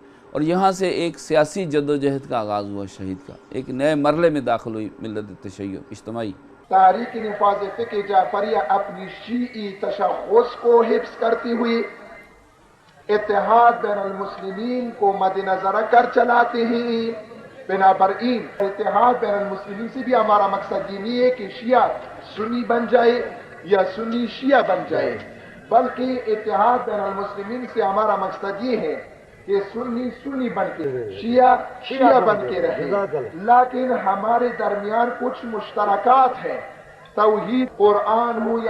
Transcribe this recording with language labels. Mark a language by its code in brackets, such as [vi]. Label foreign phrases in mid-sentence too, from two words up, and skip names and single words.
[ur] اور یہاں سے ایک سیاسی جدوجہد کا آغاز ہوا شہید کا، ایک نئے مرحلے میں داخل ہوئی ملت تشیع اجتماعی۔ تحریک نفاذ فقہ جعفریہ اپنی شیعی تشخص کو حفظ کرتی ہوئی اتحاد بین المسلمین کو مد نظر رکھ کر چلاتے ہیں۔ بنابراین اتحاد بین المسلمین سے بھی ہمارا مقصد یہ نہیں ہے کہ شیعہ سنی بن جائے یا سنی شیعہ بن جائے، بلکہ اتحاد بین المسلمین سے ہمارا مقصد یہ ہے کہ سنی سنی بن کے شیعہ شیعہ بن کے رہے، لیکن ہمارے درمیان کچھ مشترکات ہیں، توحید قرآن